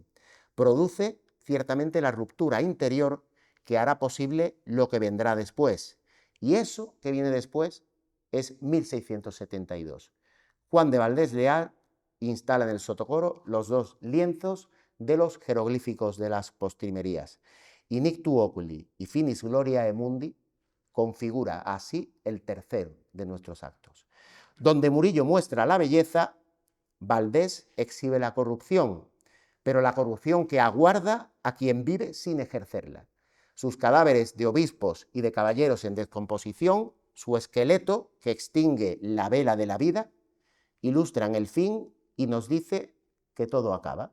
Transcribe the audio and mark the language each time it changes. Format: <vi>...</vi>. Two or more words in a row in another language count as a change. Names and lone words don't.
<es>Produce ciertamente la ruptura interior que hará posible lo que vendrá después. Y eso que viene después es 1672. Juan de Valdés Leal instala en el sotocoro los dos lienzos de los jeroglíficos de las postrimerías. Inictu oculi y finis gloriae mundi configura así el tercero de nuestros actos. Donde Murillo muestra la belleza, Valdés exhibe la corrupción, pero la corrupción que aguarda a quien vive sin ejercerla. Sus cadáveres de obispos y de caballeros en descomposición, su esqueleto que extingue la vela de la vida, ilustran el fin y nos dice que todo acaba.</es>